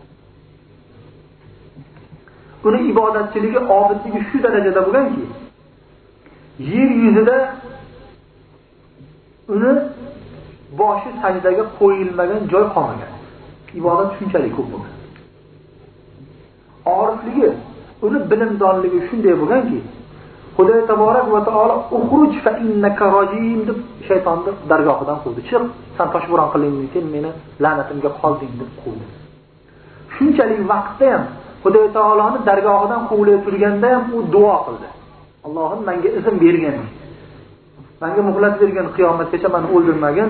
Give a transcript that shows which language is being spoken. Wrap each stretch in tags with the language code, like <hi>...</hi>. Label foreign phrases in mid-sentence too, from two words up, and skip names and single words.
<uz>Uning ibodatchiligi, obidligi shu darajada bo'lganki, yer yuzida uni boshi sajdaga qo'yilmagan joy qolmagan. Ibodat shunchalik ko'p bo'lgan. Orifligi, uni bilimdonligi shunday bo'lganki, Xudo</uz> <ar>taborak va taolo uxruj fa innaka rajim</ar> <uz>deb shaytonni dargohidan quvdi. Chiq, sen toshbo'ron qilinding, meni la'natimga qolding deb quvdi. Shunchalik vaqtda ham Xudo taoloning dargohidan quvilib turganda ham u duo qildi. Allohim menga izn bergin. Menga muhlat bergin, qiyomatgacha meni o'ldirmagin.</uz>